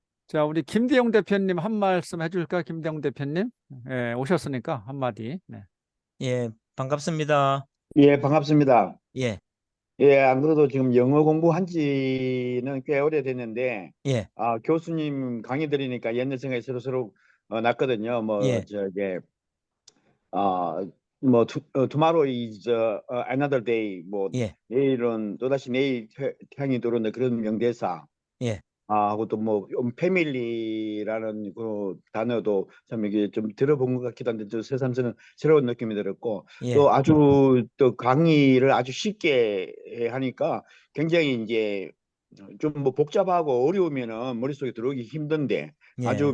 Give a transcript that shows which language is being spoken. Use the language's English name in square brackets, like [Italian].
[Korean] 자, 우리 김대용 대표님 한 말씀 해줄까? 김대용 대표님, 예, 오셨으니까 한마디. 네. 예, 반갑습니다. 예, 반갑습니다. 예, 예, 안 그래도 지금 영어 공부한 지는 꽤 오래됐는데, 예, 교수님 강의 들으니까 옛날 생각이 서로 났거든요. 예, [English] 어, tomorrow is another day. [Korean] 예, 내일은 또다시 내일 태양이 들어온다. 그런 명대사. 예, 하고 또 패밀리라는 그 단어도 참 이게 좀 들어본 것 같기도 한데 또 새삼스러운 새로운 느낌이 들었고 예, 또 아주 또 강의를 아주 쉽게 하니까 굉장히 이제 좀 복잡하고 어려우면은 머릿속에 들어오기 힘든데 아주